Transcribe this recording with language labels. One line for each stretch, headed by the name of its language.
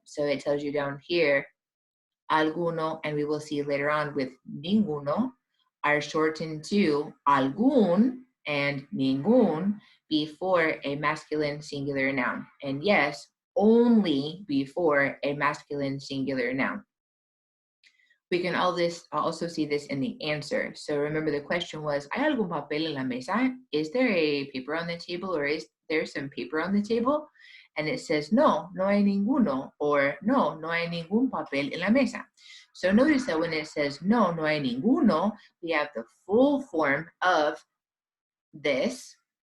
English: So it tells you down here, alguno, and we will see later on with ninguno, are shortened to algún and ningún before a masculine singular noun. And yes, only before a masculine singular noun. We can also see this in the answer. So remember the question was,
Spanish: ¿hay algún papel en la mesa?
English: Is there a paper on the table, or is there some paper on the table? And it says,
Spanish: no, no hay ninguno, or no, no hay ningún papel en la mesa.
English: So notice that when it says,
Spanish: no, no hay ninguno,
English: we have the full form of this.